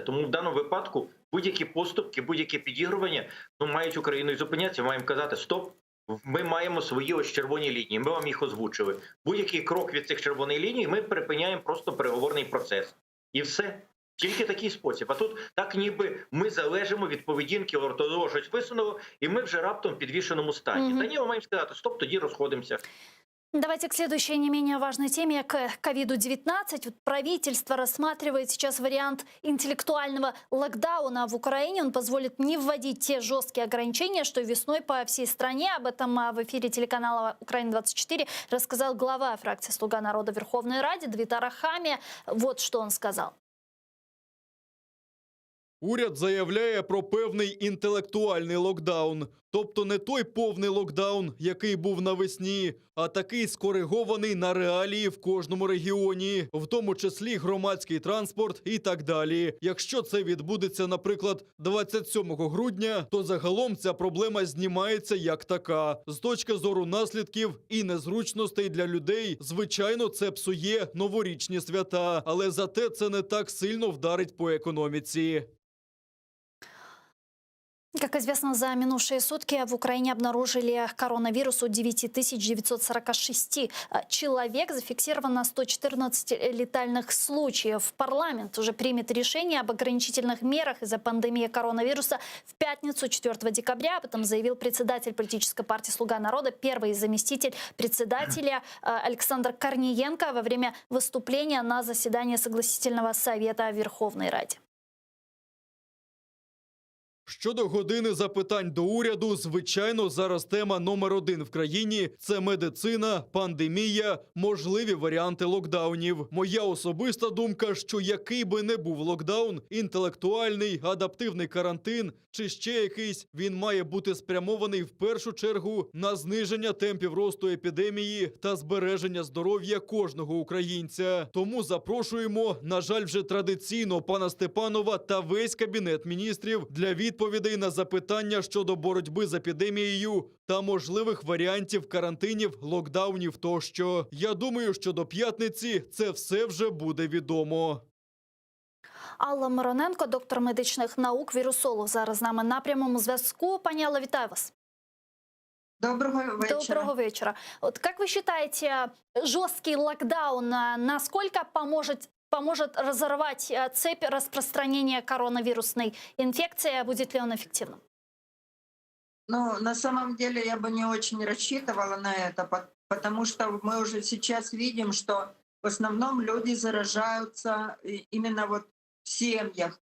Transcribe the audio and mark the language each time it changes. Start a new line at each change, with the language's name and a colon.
Ukrainian: Тому в даному випадку будь-які поступки, будь-які підігрування мають Україною зупинятися. Ми маємо казати: стоп, ми маємо свої ось червоні лінії, ми вам їх озвучили. Будь-який крок від цих червоних ліній ми припиняємо просто переговорний процес. І все. Тільки такий спосіб. А тут так ніби ми залежимо від поведінки ортодоксу, щось висунуло, і ми вже раптом в підвішеному стані. Та ні, ми маємо сказати: стоп, тоді розходимося.
Russian: Давайте к следующей не менее важной теме, к ковиду-19. Вот правительство рассматривает сейчас вариант интеллектуального локдауна в Украине. Он позволит не вводить те жесткие ограничения, что весной по всей стране. Об этом в эфире телеканала «Украина-24» рассказал глава фракции «Слуга народа» в Верховной Раде Давид Арахамия. Вот что он сказал.
Ukrainian: Уряд заявляє про певний інтелектуальний локдаун. Тобто не той повний локдаун, який був навесні, а такий скоригований на реалії в кожному регіоні, в тому числі громадський транспорт і так далі. Якщо це відбудеться, наприклад, 27 грудня, то загалом ця проблема знімається як така. З точки зору наслідків і незручностей для людей, звичайно, це псує новорічні свята, але зате це не так сильно вдарить по економіці.
Russian: Как известно, за минувшие сутки в Украине обнаружили коронавирус у 9946 человек. Зафиксировано 114 летальных случаев. Парламент уже примет решение об ограничительных мерах из-за пандемии коронавируса в пятницу, 4 декабря. Об этом заявил председатель политической партии «Слуга народа», первый заместитель председателя Александр Корниенко во время выступления на заседании Согласительного совета в Верховной Раде.
Ukrainian: Щодо години запитань до уряду, звичайно, зараз тема номер 1 в країні – це медицина, пандемія, можливі варіанти локдаунів. Моя особиста думка, що який би не був локдаун, інтелектуальний, адаптивний карантин чи ще якийсь, він має бути спрямований в першу чергу на зниження темпів росту епідемії та збереження здоров'я кожного українця. Тому запрошуємо, на жаль, вже традиційно пана Степанова та весь Кабінет міністрів для відповідей на запитання щодо боротьби з епідемією та можливих варіантів карантинів, локдаунів тощо. Я думаю, що до п'ятниці це все вже буде відомо. Алла Мироненко, доктор медичних наук, вірусолог, зараз з нами на прямому зв'язку. Пані Алла, вітаю вас.
Russian: Доброго вечера. Доброго вечера. Вот как вы считаете, жесткий локдаун насколько поможет разорвать цепь распространения коронавирусной инфекции? Будет ли он эффективным? Ну, на самом деле я бы не очень рассчитывала на это, потому что мы уже сейчас видим, что в основном люди заражаются именно вот в семьях.